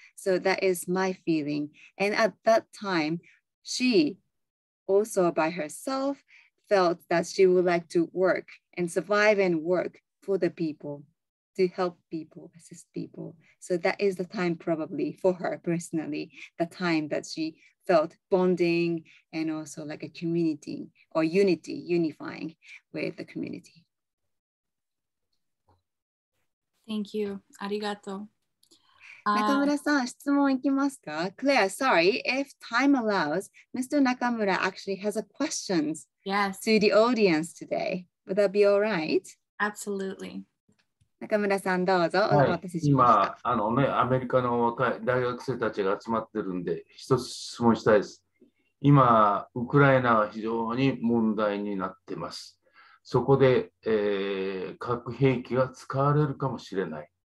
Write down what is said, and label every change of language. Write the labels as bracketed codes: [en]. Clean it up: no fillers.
[en] So that is my feeling. And at that time, she also by herself felt that she would like to work and survive and work for the people, to help people, assist people. So that is the time probably for her personally, the time that she felt bonding and also like a community or unifying with the community. Thank you. Arigato. [ja] Nakamura-san, 質問いきますか? [en] Claire, sorry, if time allows, Mr. Nakamura actually has a questions to the audience today. Would that be all right? Absolutely. [ja] 中村さんどうぞ、お待たせし今ました。アメリカの若い大学生たちが集まってるんで、一つ質問したいです。今、ウクライナは非常に問題になっています。そこで、核兵器が使われるかもしれない。